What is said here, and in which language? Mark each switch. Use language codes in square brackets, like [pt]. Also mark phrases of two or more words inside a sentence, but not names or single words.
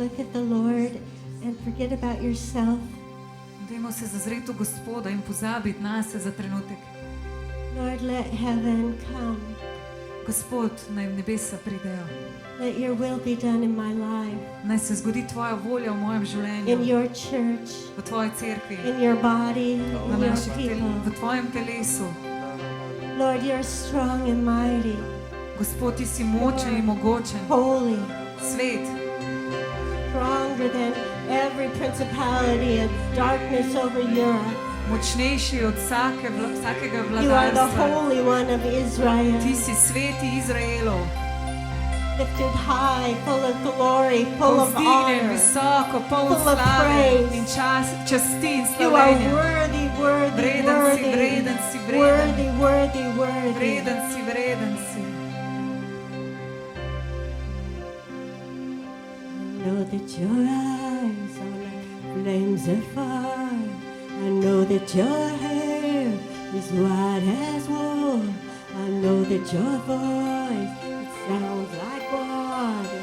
[en] the Lord and forget about yourself. [sl] Dajmo se zazreti v Gospoda in pozabiti nase za trenutek. [en] Lord, let heaven come. [sl] Gospod, naj v nebesa pridejo. [en] Let your will be done in my life, [sl] Naj se zgodi tvoja volja v mojem [en] in [sl] življenju, [en] your church, [sl] v tvoji cerkvi, [en] in your body, [sl] v [en] in your [sl] v [en] people. [sl] tvojem telesu. [en] Lord, you're strong and mighty, [sl] Gospod, ti si močen in mogočen, [en] holy, [sl] svet, [en] stronger than every principality of darkness over Europe. [sl] močnejši od vsakega [en] You are the [sl] vladarstva. [en] Holy One of Israel, [sl] Ti si sveti Izraelov, [en] lifted high, full of glory, full of [sl] povzdignjen, [en] honor. [sl] visoko, poln [en] full of [sl] slave [en] praise. [sl] in časti in [en] You are [sl] slavenja. [en] worthy, worthy, [sl] Vreden si, [en] worthy, [sl] vreden si, vreden. [en] worthy, worthy, worthy. [sl] Vreden si, vreden si. [en] I know that your eyes are like flames of fire. I know that your hair is white as wool. I know that your voice, it sounds like water.